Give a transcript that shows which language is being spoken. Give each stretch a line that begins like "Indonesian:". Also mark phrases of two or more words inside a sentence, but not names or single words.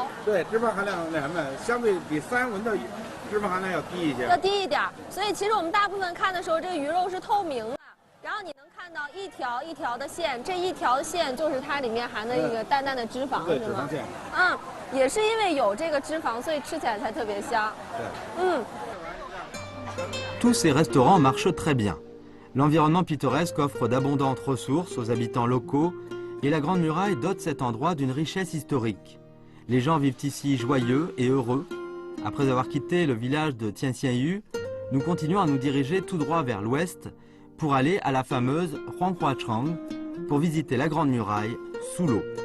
Chinese: 对，脂肪含量那什么，相对比三文的脂肪含量要低一些，要低一点。所以其实我们大部分看的时候，这个鱼肉是透明的，然后你能看到一条一条的线，这一条线就是它里面含的一个淡淡的脂肪，对，脂肪线。嗯，也是因为有这个脂肪，所以吃起来才特别香。对，嗯。
French: Tous ces restaurants marchent très bien. L'environnement pittoresque offre d'abondantes ressources aux habitants locaux. Et la Grande Muraille dote cet endroit d'une richesse historique. Les gens vivent ici joyeux et heureux. Après avoir quitté le village de Tianxianyu, nous continuons à nous diriger tout droit vers l'ouest pour aller à la fameuse Huanghuachang pour visiter la Grande Muraille sous l'eau.